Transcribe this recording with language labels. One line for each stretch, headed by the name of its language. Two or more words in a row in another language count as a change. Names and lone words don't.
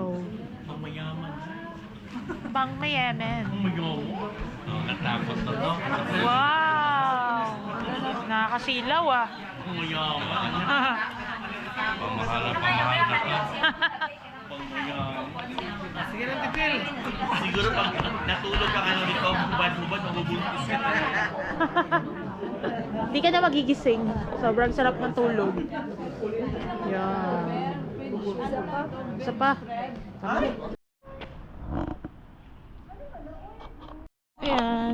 Filipino: Ang mayaman. Bang mayaman. Ang mayaman. Oh, natakot na to. Wow! Nakakasilaw ah. Ang mayaman. Pamahalap
Chinese: 看看有没有还有
Filipino: na
Chinese: 其
Filipino: to.
Chinese: 他的可以给他们看。
Filipino: Sige lang, Tipil. Siguro pag natulog ka ano nito, hubad-hubad, mabubuntis ka na. Hindi ka na magigising. Sobrang sarap ng tulog. Yan. Isa pa. Ayan.